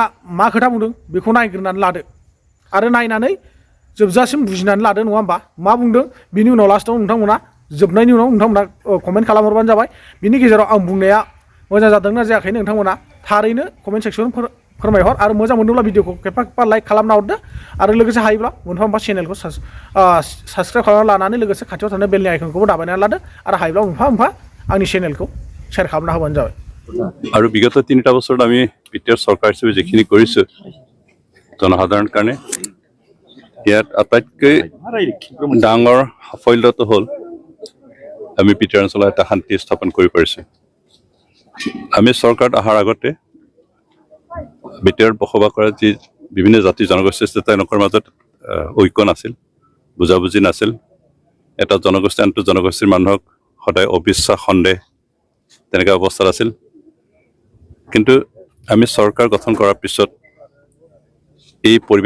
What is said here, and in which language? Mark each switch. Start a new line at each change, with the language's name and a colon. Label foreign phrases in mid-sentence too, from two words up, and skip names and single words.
Bodo: मा खोथा बुंदों बेखौ नायग्रोनानै लादो आरो नायनानै जोबजासिम बुजिनानै लादो नङा होमबा मा बुंदों बिनि उनाव लास्टआव नोंथांमोना जोबनायनि उनाव नोंथांमोना कमेन्ट खालामहरबानो जाबाय बिनि गेजेराव आं बुंनाया मोजां जादोंना जायाखै नोंथांमोना थारैनो
English: comment section
Bodo: फोरमायहर आरो मोजां मोनदोंब्ला भिडिअखौ खेबफा लाइक खालामना हरदो आरो लोगोसे हायोब्ला मोनफा मोनफा चेनेलखौ साबसक्राइब खालामना लानानै लोगोसे खाथियाव थानाय बेलनि आइकनखौबो दाबायनानै लादो आरो हायोब्ला मोनफा आंनि चेनेलखौ शेयार खालामना होबानो जाबाय
Assamese: আৰু বিগত 3টা বছৰত আমি বিটিআৰ চৰকাৰ হিচাপে যিখিনি কৰিছোঁ জনসাধাৰণৰ কাৰণে ইয়াত আটাইতকৈ ডাঙৰ সাফল্যটো হ'ল আমি বিটিআৰ অঞ্চলত এটা শান্তি স্থাপন কৰিব পাৰিছোঁ আমি চৰকাৰত অহাৰ আগতে বিটিআৰত বসবাস কৰা যি বিভিন্ন জাতি জনগোষ্ঠী আছে তেওঁলোকৰ মাজত ঐক্য নাছিল বুজাবুজি নাছিল এটা জনগোষ্ঠী আনটো জনগোষ্ঠীৰ মানুহক সদায় অবিশ্বাস সন্দেহ তেনেকুৱা অৱস্থাত আছিল কিন্তু আমি চৰকাৰ গঠন কৰাৰ পিছত এই পৰিৱেশ